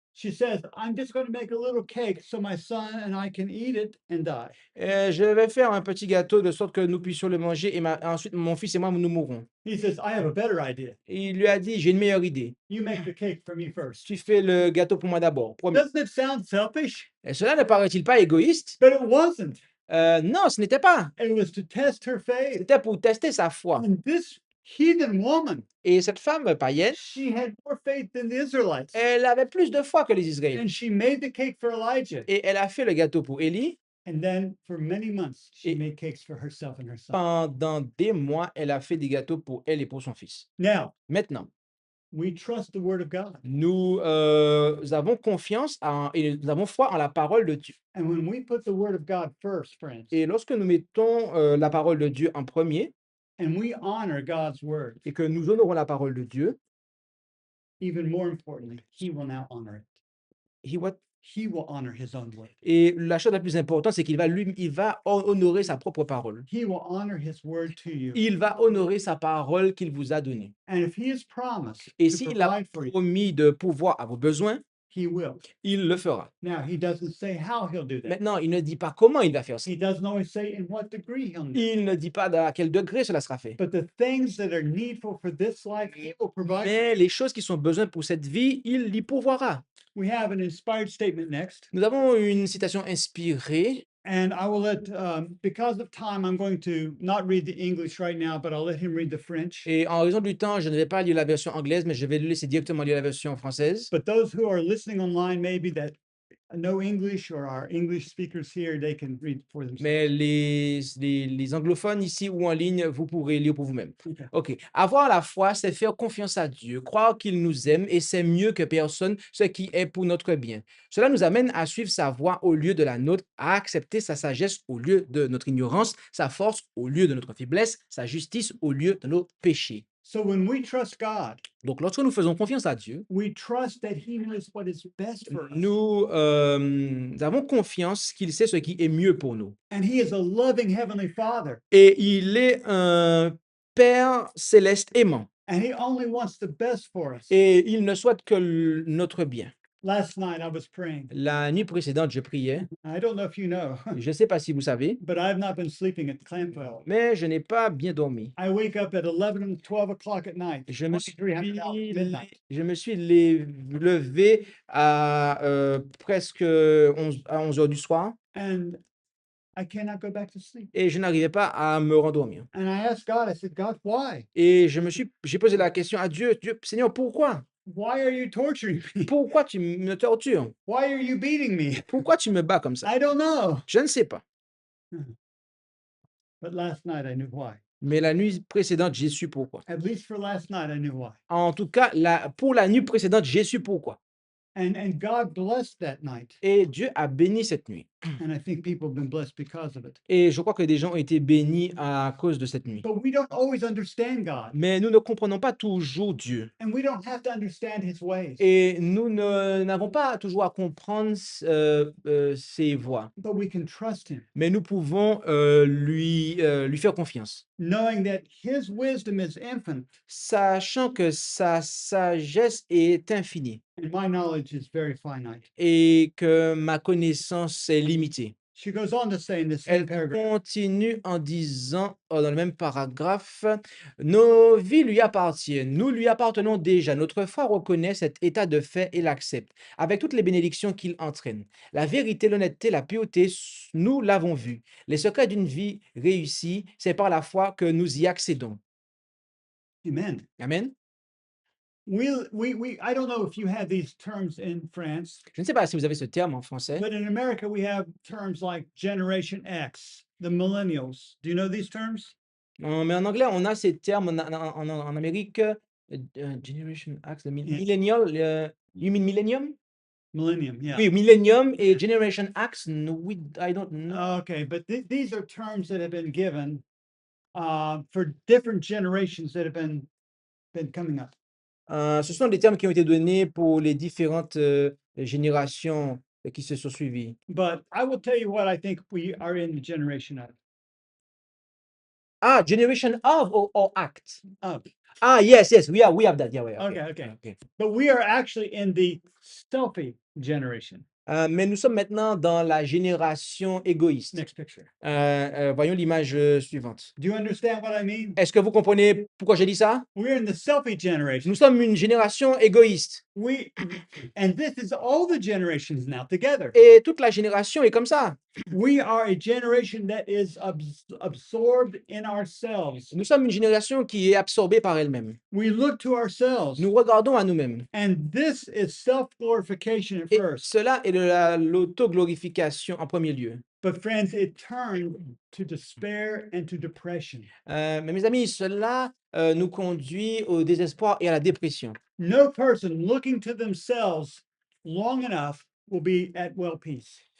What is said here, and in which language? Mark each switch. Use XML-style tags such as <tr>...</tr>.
<en>She says, I'm just going to make a little cake so my son and I can eat it and die.</en> <fr>Je vais faire un petit gâteau de sorte que nous puissions le manger et ensuite mon fils et moi, nous mourrons.</fr> <en>He says, I have a better idea.</en> <fr>Et il lui a dit, j'ai une meilleure idée.</fr> <en>You make the cake for me first.</en> <fr>Tu fais le gâteau pour moi d'abord. Promis.</fr> <en>Doesn't it sound selfish?</en> <fr>Et cela ne paraît-il pas égoïste?</fr> <en>But it wasn't.</en> <fr>Non, ce n'était pas.</fr> <en>It was to test her faith.</en> <fr>C'était pour tester sa foi.</fr> <en>And this heathen woman,</en> <fr>Et cette femme païenne,</fr> <en>she had more faith than the Israelites.</en> <fr>elle avait plus de foi que les Israélites.</fr> <en>And she made the cake for Elijah.</en> <fr>Et elle a fait le gâteau pour Élie.</fr> <en>And then for many months, she</en> <fr>Et</fr> <en>made cakes for herself and her son.</en> <fr>pendant des mois, elle a fait des gâteaux pour elle et pour son fils.</fr> <en>Now,</en> <fr>Maintenant,</fr> <en>we trust the word of God.</en> <fr>nous avons confiance et nous avons foi en la parole de Dieu.</fr> <en>And when we put the word of God first, friends,</en> <fr>Et lorsque nous mettons la parole de Dieu en premier</fr> <en>and we honor God's word,</en> <fr>et que nous honorons la parole de Dieu,</fr> <en>even more importantly, he will now honor it. He will honor his own word.</en> <fr>Et la chose la plus importante, c'est qu'il va honorer sa propre parole.</fr> <en>He will honor his word to you.</en> <fr>Il va honorer sa parole qu'il vous a donnée.</fr> <en>And if he has promised</en> <fr>Et</fr> <en>to</en> <fr>s'il a</fr> <en>provide for you,</en> <fr>promis de pourvoir à vos besoins,</fr> <en>he will.</en> <fr>il le fera.</fr> <en>Now, he doesn't say how he'll do that.</en> <fr>Maintenant, il ne dit pas comment il va faire ça.</fr> <en>He doesn't always say in what degree he'll do it.</en> <fr>Il ne dit pas à quel degré cela sera fait.</fr> <en>But the things that are needful for this life, he will provide.</en> <fr>Mais les choses qui sont besoin pour cette vie, il y pourvoira.</fr> <en>We have an inspired statement next.</en> <fr>Nous avons une citation inspirée.</fr> <en>And I will let, because of time, I'm going to not read the English right now, but I'll let him read the French.</en> <fr>Et en raison du temps, je ne vais pas lire la version anglaise, mais je vais le laisser directement lire la version française.</fr> <en>But those who are listening online, maybe that know English or are English speakers here, they can read for themselves.</en> <fr>Mais les anglophones ici ou en ligne, vous pourrez lire pour vous-même.</fr> <en>Okay.</en> <fr>OK. Avoir la foi, c'est faire confiance à Dieu, croire qu'il nous aime et c'est mieux que personne ce qui est pour notre bien. Cela nous amène à suivre sa voie au lieu de la nôtre, à accepter sa sagesse au lieu de notre ignorance, sa force au lieu de notre faiblesse, sa justice au lieu de nos péchés.</fr> <en>So when we trust God,</en> <fr>Donc, lorsque nous faisons confiance à Dieu,</fr> <en>we trust that he knows what is best for us.</en> <fr>nous avons confiance qu'il sait ce qui est mieux pour nous.</fr> <en>And he is a loving heavenly father.</en> <fr>Et il est un Père céleste aimant.</fr> <en>And he only wants the best for us.</en> <fr>Et il ne souhaite que notre bien.</fr> <en>Last night I was praying.</en> <fr>La nuit précédente, je priais.</fr> <en>I don't know if you know,</en> <fr>Je ne sais pas si vous savez,</fr> <en>but I've not been sleeping at Clanville.</en> <fr>mais je n'ai pas bien dormi.</fr> <en>I wake up at 11 and 12 o'clock at night.</en> <fr>Je me</fr> <en>2300 hours, midnight.</en> <fr>levé à presque 11 heures du soir</fr> <en>And I cannot go back to sleep.</en> <fr>et je n'arrivais pas à me rendormir.</fr> <en>And I asked God, I said, God, why?</en> <fr>Et j'ai posé la question à Dieu, Seigneur, pourquoi?</fr> <en>Why are you torturing me?</en> <fr>Pourquoi tu me tortures?</fr> <en>Why are you beating me?</en> <fr>Pourquoi tu me bats comme ça?</fr> <en>I don't know.</en> <fr>Je ne sais pas.</fr> <en>But last night I knew why.</en> <fr>Mais la nuit précédente, j'ai su pourquoi.</fr> <en>At least for last night I knew why.</en> <fr>En tout cas, pour la nuit précédente, j'ai su pourquoi.</fr> <en>And God blessed that night.</en> <fr>Et Dieu a béni cette nuit.</fr> <en>And I think people have been blessed because of it.</en> <fr>Et je crois que des gens ont été bénis à cause de cette nuit.</fr> <en>But we don't always understand God.</en> <fr>Mais nous ne comprenons pas toujours Dieu.</fr> <en>And we don't have to understand his ways.</en> <fr>Et nous n'avons pas toujours à comprendre ses voies.</fr> <en>But we can trust him,</en> <fr>Mais nous pouvons lui faire confiance.</fr> <en>knowing that his wisdom is infinite</en> <fr>Sachant que sa sagesse est infinie</fr> <en>and my knowledge is very finite.</en> <fr>et que ma connaissance est limitée.</fr> <en>She goes on to say in the same</en> <fr>Elle</fr> <en>paragraph,</en> <fr>continue en disant, dans le même paragraphe, nos vies lui appartiennent. Nous lui appartenons déjà. Notre foi reconnaît cet état de fait et l'accepte, avec toutes les bénédictions qu'il entraîne. La vérité, l'honnêteté, la piété, nous l'avons vu. Les secrets d'une vie réussie, c'est par la foi que nous y accédons.</fr> <en>amen.</en> <fr>Amen.</fr> <en>I don't know if you have these terms in France,</en> <fr>Je ne sais pas si vous avez ce terme en français,</fr> <en>but in America we have terms like Generation X, the millennials. Do you know these terms?</en> <fr>mais en anglais, on a ces termes en Amérique, Generation X,</fr> <en>Yeah. millennial, you mean millennium? Millennium, yeah.</en> <fr>Oui, Millennium et Generation X,</fr> <en>I don't know. Okay, but these are terms that have been given for different generations that have been coming up.</en> <fr>Ce sont des termes qui ont été donnés pour les différentes générations qui se sont suivies.</fr> <en>But I will tell you what I think we are in the generation of. Ah, Generation of or Act? Of. Ah, yes, we have that. Yeah, Okay. But we are actually in the selfie generation.</en> <fr>Mais nous sommes maintenant dans la génération égoïste.</fr> <en>Next picture.</en> <fr>Voyons l'image suivante.</fr> <en>Do you understand what I mean?</en> <fr>Est-ce que vous comprenez pourquoi j'ai dit ça?</fr> <en>We're in the selfie generation.</en> <fr>Nous sommes une génération égoïste.</fr> <en>And this is all the generations now together.</en> <fr>Et toute la génération est comme ça.</fr> <en>We are a generation that is absorbed in ourselves.</en> <fr>Nous sommes une génération qui est absorbée par elle-même.</fr> <en>We look to ourselves.</en> <fr>Nous regardons à nous-mêmes.</fr> <en>And this is self-glorification at</en> <fr>Et</fr> <en>first.</en> <fr>cela est de l'autoglorification en premier lieu.</fr> <en>But friends, it turned to despair and to depression.</en> <fr>Mais mes amis, cela nous conduit au désespoir et à la dépression.</fr> <en>No person looking to themselves long enough will be at well peace.</en>